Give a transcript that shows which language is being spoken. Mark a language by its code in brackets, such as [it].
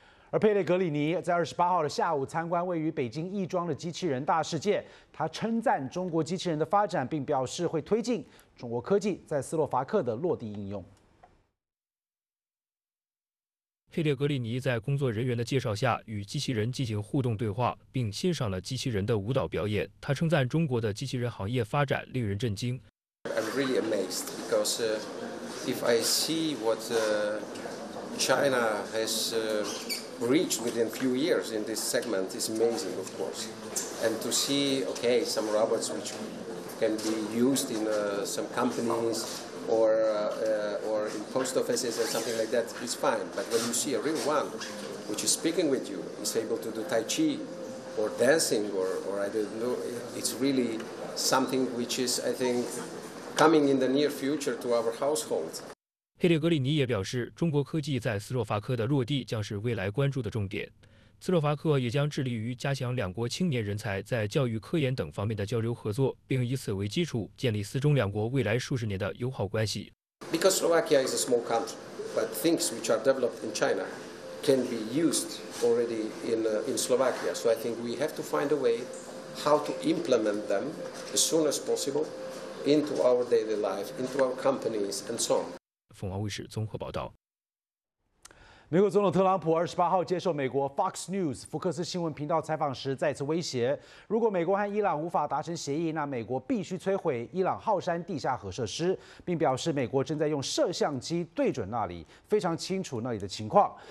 [zh] 而佩列格里尼在28号的下午参观位于北京亦庄的机器人大世界，他称赞中国机器人的发展，并表示会推进中国科技在斯洛伐克的落地应用。佩列格里尼在工作人员的介绍下与机器人进行互动对话，并欣赏了机器人的舞蹈表演。他称赞中国的机器人行业发展令人震惊。 [en] I'm really amazed because if I see what China has reached within a few years in this segment, it's amazing, of course. And to see, okay, some robots which can be used in some companies. Or in post offices or something like that, it's fine. But when you see a real one, which is speaking with you, is able to do Tai Chi, or dancing, or I don't know, it's really something which is, I think, coming in the near future to our households. [zh] 佩列格里尼也表示，中国科技在斯洛伐克的落地将是未来关注的重点。斯洛伐克也将致力于加强两国青年人才在教育、科研等方面的交流合作，并以此为基础建立斯中两国未来数十年的友好关系。 [en] Because Slovakia is a small country, but things which are developed in China can be used already in Slovakia. So I think we have to find a way how to implement them as soon as possible into our daily life, into our companies, and so on. [zh] 凤凰卫视综合报道。美国总统特朗普28号接受美国 Fox News 福克斯新闻频道采访时，再次威胁，如果美国和伊朗无法达成协议，那美国必须摧毁伊朗浩山地下核设施，并表示美国正在用摄像机对准那里，非常清楚那里的情况。